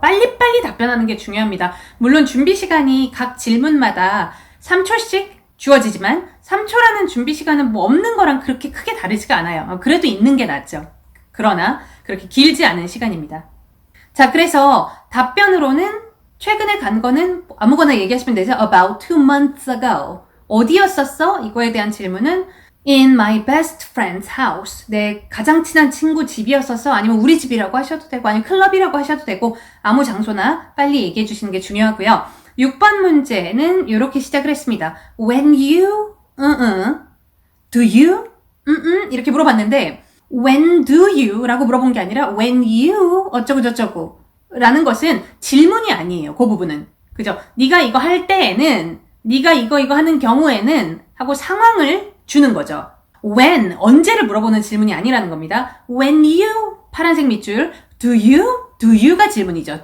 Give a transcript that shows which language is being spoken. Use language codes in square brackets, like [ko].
[ko] 빨리빨리 답변하는 게 중요합니다. 물론 준비 시간이 각 질문마다 3초씩 주어지지만 3초라는 준비 시간은 뭐 없는 거랑 그렇게 크게 다르지가 않아요. 그래도 있는 게 낫죠. 그러나 그렇게 길지 않은 시간입니다. 자, 그래서 답변으로는 최근에 간 거는 아무거나 얘기하시면 되죠. [en] About 2 months ago. [ko] 어디였었어? 이거에 대한 질문은 [en] In my best friend's house. [ko] 내 가장 친한 친구 집이었었어. 아니면 우리 집이라고 하셔도 되고 아니면 클럽이라고 하셔도 되고 아무 장소나 빨리 얘기해 주시는 게 중요하고요. 6번 문제는 이렇게 시작을 했습니다. [en] When you, do you, [ko] 이렇게 물어봤는데 [en] When do you? [ko] 라고 물어본 게 아니라 [en] When you [ko] 어쩌고 저쩌고 라는 것은 질문이 아니에요. 그 부분은. 그죠? 네가 이거 할 때에는 네가 이거 하는 경우에는 하고 상황을 주는 거죠. When, 언제를 물어보는 질문이 아니라는 겁니다. [en] When you, [ko] 파란색 밑줄, [en] do you [ko] 가 질문이죠.